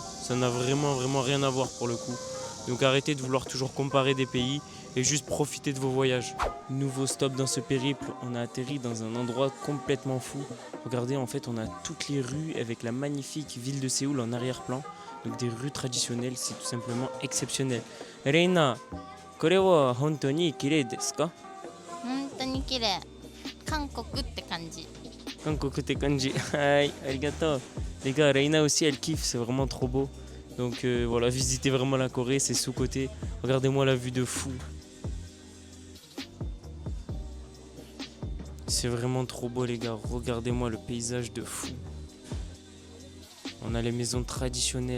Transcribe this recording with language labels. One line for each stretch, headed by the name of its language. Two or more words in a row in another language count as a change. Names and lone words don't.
French: Ça n'a vraiment rien à voir pour le coup. Donc arrêtez de vouloir toujours comparer des pays et juste profitez de vos voyages. Nouveau stop dans ce périple, on a atterri dans un endroit complètement fou. Regardez, en fait, on a toutes les rues avec la magnifique ville de Séoul en arrière-plan. Donc des rues traditionnelles, c'est tout simplement exceptionnel. Reina,
Japanese: kore wa hontou ni kirei desu ka? 本当に綺麗。韓国って感じ。 Kankoku te kanji.
French: Aïe,
Japanese: arigato.
French: Les gars, Reina aussi, elle kiffe, c'est vraiment trop beau. Donc voilà, visitez vraiment la Corée, c'est sous-côté. Regardez-moi la vue de fou. C'est vraiment trop beau les gars, regardez-moi le paysage de fou. On a les maisons traditionnelles.